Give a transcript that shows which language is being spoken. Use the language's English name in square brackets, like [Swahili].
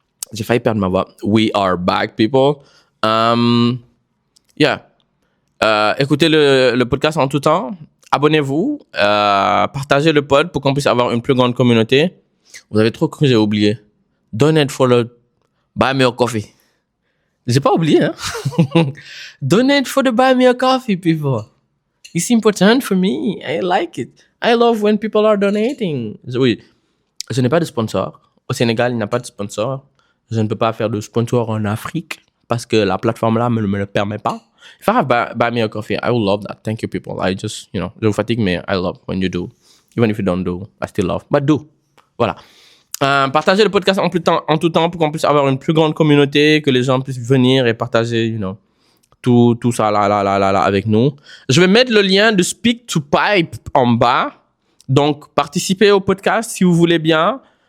[French] J'ai failli perdre ma voix. [English] We are back, people. Yeah. [French] Écoutez le podcast en tout temps. Abonnez-vous. Partagez le pod pour qu'on puisse avoir une plus grande communauté. Vous avez trop cru, j'ai oublié. [English] Donate for the Buy Me a Coffee. [French] J'ai pas oublié, hein. [English] Donate for the Buy Me a Coffee, people. It's important for me. I like it. I love when people are donating. [French] Oui, je n'ai pas de sponsor. Au Sénégal, il n'y a pas de sponsor. Je ne peux pas faire de sponsor en Afrique parce que la plateforme là me le permet pas. [English] If I have buy me a coffee, I will love that. Thank you, people. I just, [French] je vous fatigue, mais [English] I love when you do. Even if you don't do, I still love. But do. [French] Voilà. Partagez le podcast en tout temps pour qu'on puisse avoir une plus grande communauté, que les gens puissent venir et partager, tout ça là avec nous. Je vais mettre le lien de Speak to Pipe en bas. Donc, participez au podcast si vous voulez bien.